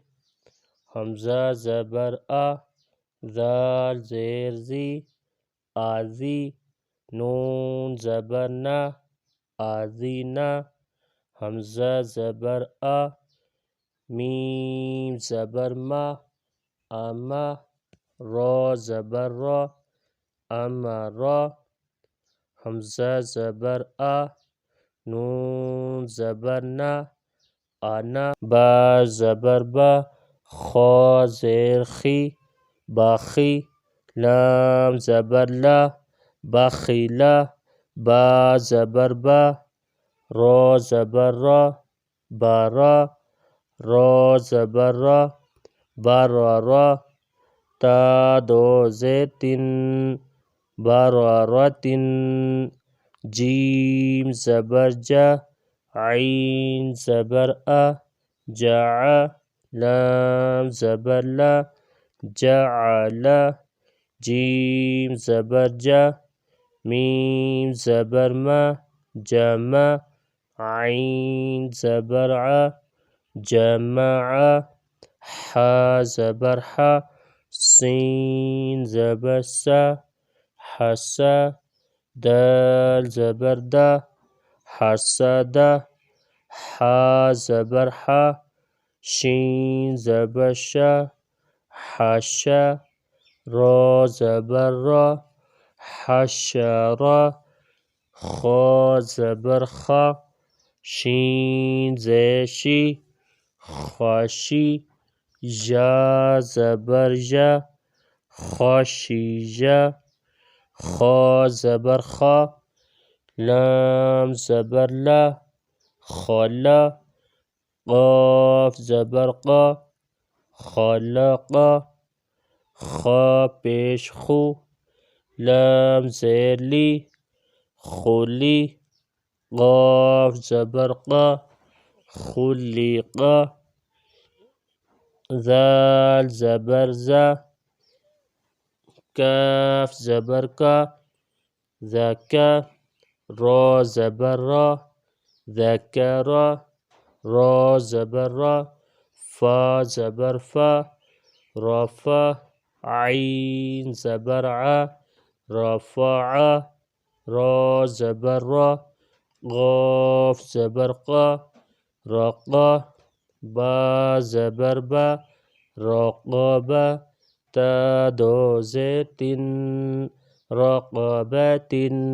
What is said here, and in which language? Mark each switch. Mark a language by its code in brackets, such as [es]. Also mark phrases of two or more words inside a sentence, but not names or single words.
[ur] حمزہ زبر آ، ذال زیر زی، آزی، نون زبر نا، آزینا۔ حمزہ زبر آ، میم زبر ما، آما، را زبر را، امرا۔ حمزہ زبر آ، نون زبر نا، آنا، با زبر با، خا زیر خی، باخی، لام زبر لا، باخیلا، با زبر با، را زبر را، بارا، را زبر را، بارارا، تا 2 زیر تن، بارارتن۔ جیم زبر جا، عین زبر آ، جع، لام زبر لا، جعلا، جیم زبر جا، میم زبر ما، جمع، عین زبر ع، جمع، حا زبر حا، سین زبر سا، حسا، دال زبر دا، حسدا، حا زبر حا، شین زبر شا، حشا، را زبر را، حشرا، خا زبر خا، شین زیر شی، خاشی، ژا زبر ژا، خاشیژا، خا زبر خا، لام زبر لا، خلا، قاف زبر قا، خلقا، خا پیش خو، لام زیر لی، خلی، قاف زبر قا، خلقا، ذال زبر زا، کاف زبر کا، ذکا، را زبر را، ذکرا، را زبر را، فا زبر فا، رفا، عین زبر ع، رفع، را زبر را، قاف زبر قا، رقا، با زبر با، رقابا، تا 2 زیر تن، رقابتن۔